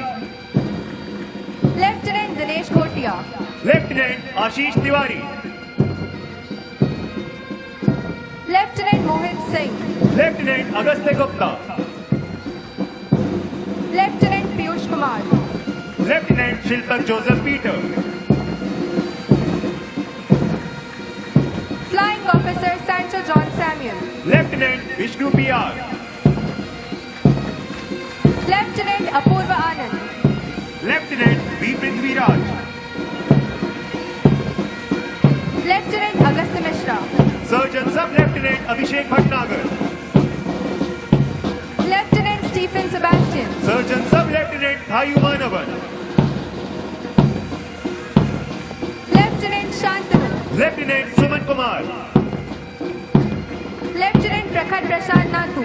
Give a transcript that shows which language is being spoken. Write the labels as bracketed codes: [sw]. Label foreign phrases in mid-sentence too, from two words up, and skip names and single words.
[en] Lieutenant Dinesh Kotia. Lieutenant Ashish Tiwari. Lieutenant Mohit Singh. Lieutenant Agastya Gupta. Lieutenant Piyush Kumar. Lieutenant Shilpak Joseph Peter. Flying Officer Sancho John Samuel. Lieutenant Vishnu PR. Lieutenant Apurva Anand. Lieutenant V. Prithviraj. Lieutenant Agastya Mishra. Surgeon Sub-Lieutenant Abhishek Bhatnagar. Lieutenant Stephen Sebastian. Surgeon Sub-Lieutenant Thayu Manavan. Lieutenant Shantanu. Lieutenant Suman Kumar. Lieutenant Prakhar Prashant Nathu.